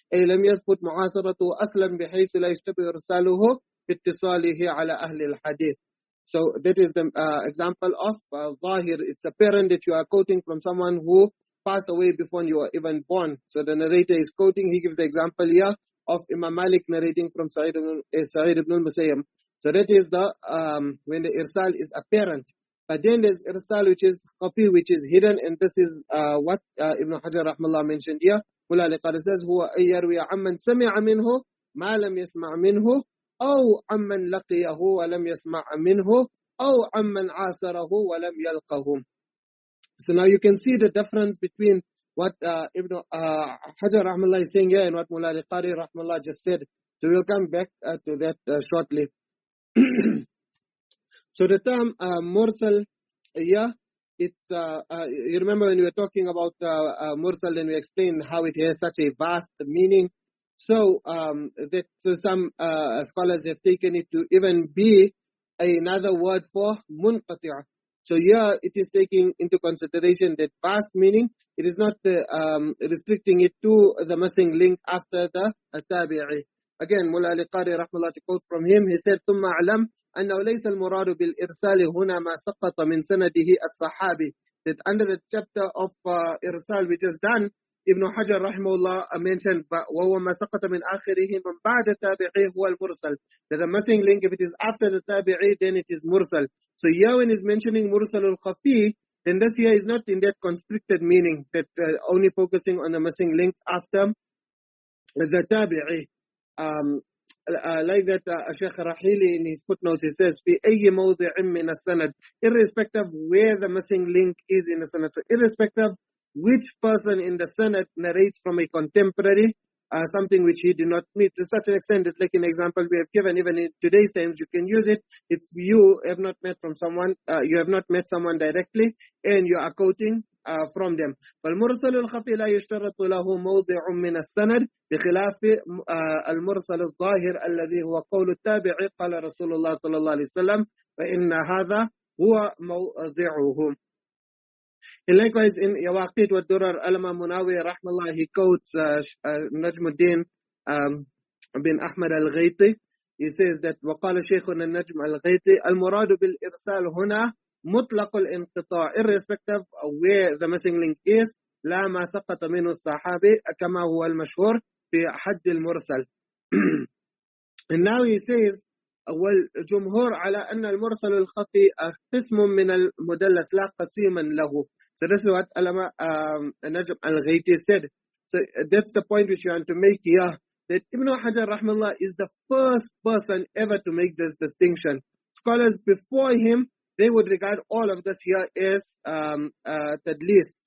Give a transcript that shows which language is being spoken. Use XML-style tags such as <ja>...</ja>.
<ar>أي لم يثبت معاصرته أصلا بحيث لا يشتبه إرساله باتصاله على أهل الحديث.</ar> <en>So that is the example of zahir. It's apparent that you are quoting from someone who passed away before you were even born. So the narrator is quoting, he gives the example here of Imam Malik narrating from Sa'id ibn al-Musayyib. So that is the when the irsal is apparent. But then there's irsal which is khafi, which is hidden, and this is what Ibn Hajar rahmallah mentioned here. Mullah al-Qari says,</en> <ar>هو أن يروي عمن سمع منه ما لم يسمع منه أو عمن لقيه ولم يسمع منه أو عمن عاصره ولم يلقه.</ar> <en>So now you can see the difference between what Ibn Hajar rahmallah is saying here and what Mullah al-Qari rahmallah just said. So we'll come back to that shortly. So the term mursal, yeah, it's you remember when we were talking about mursal and we explained how it has such a vast meaning. So some scholars have taken it to even be another word for munqati'. So here it is taking into consideration that vast meaning. It is not restricting it to the missing link after the tabi'i. Again, Mullah Ali Qari rahmallah, to quote from him, he said,</en> <ar>ثم أعلم أنه ليس المراد بالإرسال هنا ما سقط من سنده الصحابي.</ar> <en>That under the chapter of Irsal which is done, Ibn Hajar rahimahullah mentioned,</en> <ar>وهو ما سقط من آخره من بعد تابعي هو المرسل.</ar> <en>That the missing link, if it is after the tabi'i, then it is mursal. So here when he's mentioning mursal al-Khafī, then this here is not in that constricted meaning, that only focusing on the missing link after the tabi'i. Like that Shaykh Rahili in his footnotes, he says,</en> <ar>في أي موضع من السند,</ar> <en>irrespective where the missing link is in the sanad. So irrespective which person in the sanad narrates from a contemporary, something which he did not meet, to such an extent that, like an example we have given, even in today's times, you can use it if you have not met from someone, you have not met someone directly, and you are quoting from them.</en> <ar>فالمرسل الخفي لا يشترط له موضع من السند بخلاف المرسل الظاهر الذي هو قول التابع قال رسول الله صلى الله عليه وسلم فإن هذا هو موضعه.</ar> <en>And likewise in Yawaqit wa Durar, Al-Imam Munawi rahmallah, he quotes Najmuddin bin Ahmad al-Ghayti. He says that</en> <ar>وقال شيخنا النجم الغيطي المراد بالإرسال هنا مطلق الانقطاع,</ar> <en>irrespective of where the missing link is,</en> <ar>لا ما سقط منه الصحابي كما هو المشهور في حد المرسل.</ar> <en>And now he says</en> <ar>والجمهور على أن المرسل الخفي قسم من المدلس لا قسيما له.</ar> <en>So this is what Najm al-Ghayti said. So that's the point which you want to make here, that Ibn Hajar rahmallah is the first person ever to make this distinction. Scholars before him, they would regard all of this here as tadlis.</en>